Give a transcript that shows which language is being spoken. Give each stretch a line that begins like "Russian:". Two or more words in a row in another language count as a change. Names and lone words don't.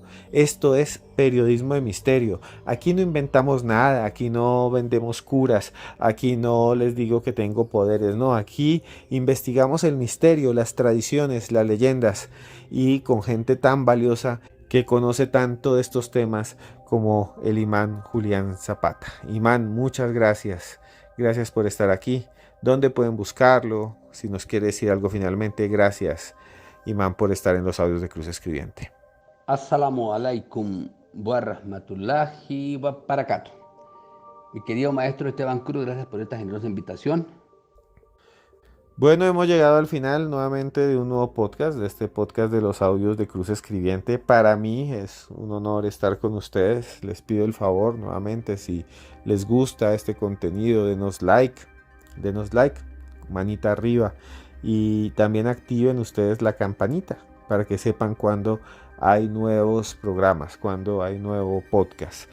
Spanish: Esto es periodismo de misterio. Aquí no inventamos nada, aquí no vendemos curas, aquí no les digo que tengo poderes, no, aquí investigamos el misterio, las tradiciones, las leyendas, y con gente tan valiosa que conoce tanto de estos temas como el imán Julián Zapata. Imán, muchas gracias. Gracias por estar aquí. ¿Dónde pueden buscarlo? Si nos quiere decir algo finalmente, gracias, Imán, por estar en los audios de Cruz Escribiente.
Arabic: السلام عليكم ورحمة الله وبركاته.
Spanish: Mi querido maestro Esteban Cruz, gracias por esta generosa invitación. Bueno, hemos llegado al final nuevamente de un nuevo podcast, de este podcast de los audios de Cruz Escribiente. Para mí es un honor estar con ustedes. Les pido el favor nuevamente, si les gusta este contenido, denos like, manita arriba, y también activen ustedes la campanita para que sepan cuando hay nuevos programas, cuando hay nuevo podcast.